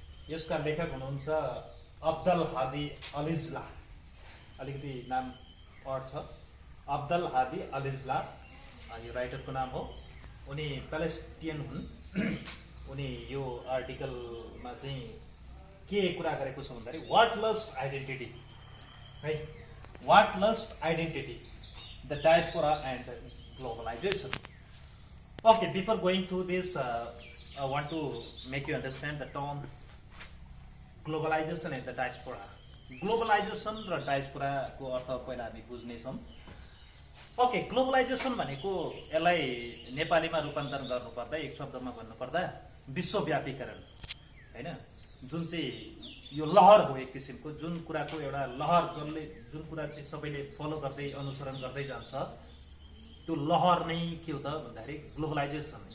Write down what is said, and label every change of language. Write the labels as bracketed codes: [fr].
[ne] यसका लेखक हुनुहुन्छ अब्दल हादी अलिज्ला, अलिकति नाम अड छ, अब्दल हादी अलिज्ला यो राइटरको नाम हो। उनी प्यालेस्टियन हुन्। उनी यो आर्टिकलमा चाहिँ के कुरा गरेको छ भन्दाखेरि [en] what lost identity [ne] है, [en] what lust identity, the diaspora and the globalization. Okay, before going to this, I want to make you understand the term globalization and the diaspora. [ne] Globalization र diaspora को अर्थ पहिला हामी बुझ्ने छौँ। ओके, ग्लोबलाइजेसन भनेको यसलाई नेपालीमा रूपान्तरण गर्नुपर्दा एक शब्दमा भन्नुपर्दा विश्वव्यापीकरण हैन, जुन चाहिँ यो लहर हो एक किसिमको, जुन कुराको एउटा लहर जसले जुन कुरा चाहिँ सबैले फलो गर्दै अनुसरण गर्दै जान्छ त्यो लहर नै के हो त भन्दाखेरि ग्लोबलाइजेसन।